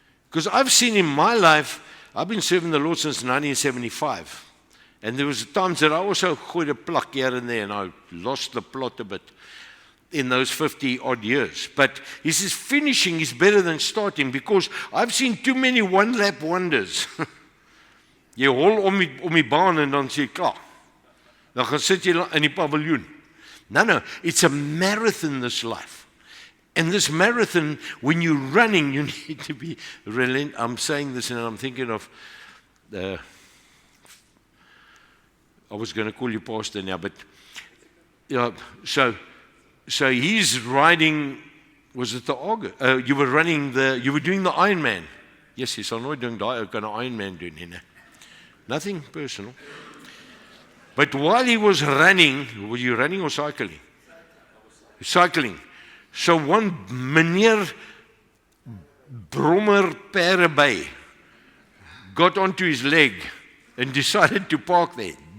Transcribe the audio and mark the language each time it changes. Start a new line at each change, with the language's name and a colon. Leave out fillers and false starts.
English: Because I've seen in my life, I've been serving the Lord since 1975. And there was times that I also
Afrikaans: gooide a plak
English: here and there, and I lost the plot a bit in those 50-odd years. But he says finishing is better than starting, because I've seen too many one-lap wonders.
Afrikaans: Jy hol om die baan en dan sê jy klaar. Dan gaan sit jy in die paviljoen.
English: No, it's a marathon, this life. And this marathon, when you're running, you need to be relentless. I'm saying this and I'm thinking of I was going to call you pastor now, but yeah, so he's riding, was it the August? You were doing the Ironman.
Afrikaans: Yes, jy sal nooit dink daai ou kan 'n Ironman doen nie.
English: Nothing personal. But while he was running, were you running or cycling? Cycling. So one meneer Brommer Pereby got onto his leg and decided to park there.